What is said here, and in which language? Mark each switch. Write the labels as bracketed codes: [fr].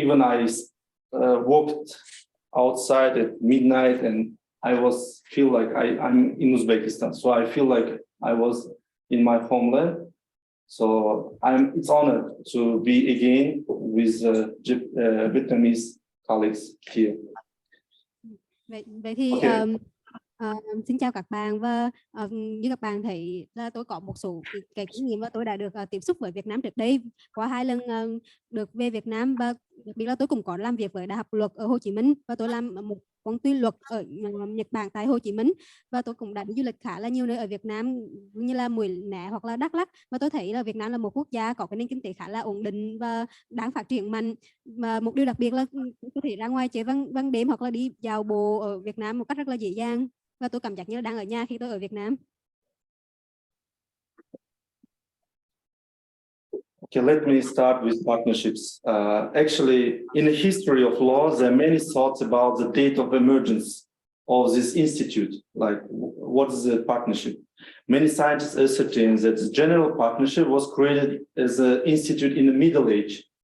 [en] Even I walked outside at midnight, and I feel like I'm in Uzbekistan. So I feel like I was in my homeland. So it's honor to be again with Vietnamese colleagues here. [vi] Vậy thì xin chào các bạn, và như các bạn thấy là tôi có một số cái kinh nghiệm và tôi đã được tiếp xúc với Việt Nam trước đây qua 2 lần được về Việt Nam, và đặc biệt là tôi cũng có làm việc với Đại học Luật ở Hồ Chí Minh, và tôi làm một công ty luật ở Nhật Bản tại Hồ Chí Minh, và tôi cũng đã đi du lịch khá là nhiều nơi ở Việt Nam như là Mùi Né hoặc là Đắk Lắk, và tôi thấy là Việt Nam là một quốc gia có cái nền kinh tế khá là ổn định và đang phát triển mạnh. Và một điều đặc biệt là có thể ra ngoài chơi ban đêm hoặc là đi dạo bộ ở Việt Nam một cách rất là dễ dàng, và tôi cảm giác như là đang ở nhà khi tôi ở Việt Nam. [en] Okay, let me start with partnerships. Actually, in the history of law, there are many thoughts about the date of emergence of this institute, like what is the partnership? Many scientists ascertain that the general partnership was created as an institute in the Middle Age.